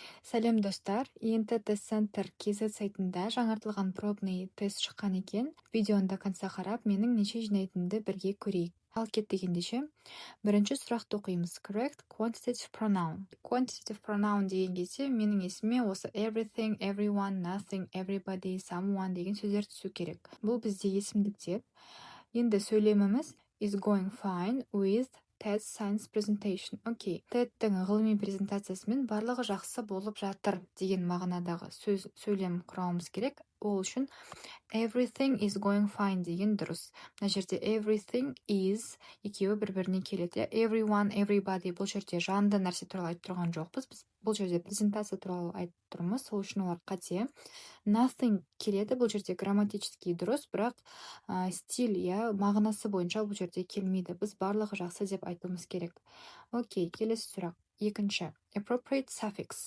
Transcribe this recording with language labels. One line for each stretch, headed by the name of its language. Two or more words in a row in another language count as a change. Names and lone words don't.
Kazakh: Сәлем достар, ИНТ Центр KZ сайтында жаңартылған
Russian: пробный тест
Kazakh: шыққан екен. Видеоны
Russian: до конца
Kazakh: қарап, менің неше жинайтынымды бірге көрейік. Ал кеттік ендеше. Бірінші сұрақты оқимыз.
English: Correct quantitative pronoun. Quantitative pronoun
Kazakh: деген кезде менің есіме осы
English: everything, everyone, nothing, everybody, someone
Kazakh: деген сөздер түсу керек. Бұл бізде есімдіктер. Енді сөйлеміміз
English: is going fine with TED Science Presentation.
Kazakh: Окей. TED-тің ғылыми презентациясымен барлығы жақсы болып жатыр деген мағынадағы сөйлем құрауымыз керек. Ол үшін
English: everything is going fine
Kazakh: деген дұрыс. Мына жерде
English: everything is
Kazakh: екеуі бір-біріне келеді.
English: Everyone, everybody
Kazakh: бұл жерде жанды нәрсе туралы айтып тұрған жоқпыз. Біз бұл жерде презентация туралы айтып тұрмыз. Сол үшін олар қате. Nothing келеді, бұл жерде грамматически дұрыс, бірақ стиль, мағынасы бойынша бұл жерде келмейді. Біз барлығы жақсы деп айтуымыз керек. Окей, келесі сұрақ. Екінші.
English: Appropriate suffix.